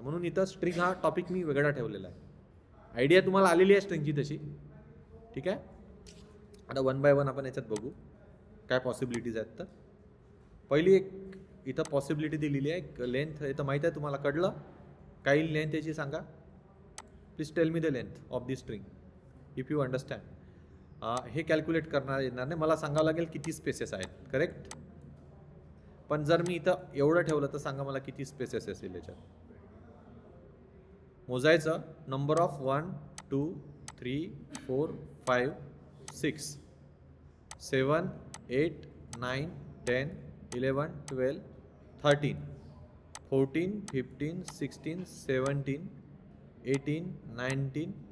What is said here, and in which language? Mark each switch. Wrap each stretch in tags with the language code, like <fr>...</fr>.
<mr>म्हणून इथं स्ट्रिंग हा टॉपिक मी वेगळा ठेवलेला आहे. आयडिया तुम्हाला आलेली आहे स्ट्रिंगची तशी. ठीक आहे. आता 1 by 1 आपण याच्यात बघू काय पॉसिबिलिटीज आहेत. तर पहिली एक इथं पॉसिबिलिटी दिलेली आहे, लेंथ. हे तर माहीत आहे तुम्हाला, कळलं काही लेंथ याची सांगा.</mr> <en>Please tell me the length of the string if you understand.</en> <mr>हे कॅल्क्युलेट करणार येणार नाही, मला सांगावं लागेल किती स्पेसेस आहेत. करेक्ट. पण जर मी इथं एवढं ठेवलं तर सांगा मला किती स्पेसेस असेल याच्यात. मोजायचं, नंबर ऑफ 1 2 3 4 5 6 7 8 9 10 11 12 13 14 15 16 17 18 19</mr>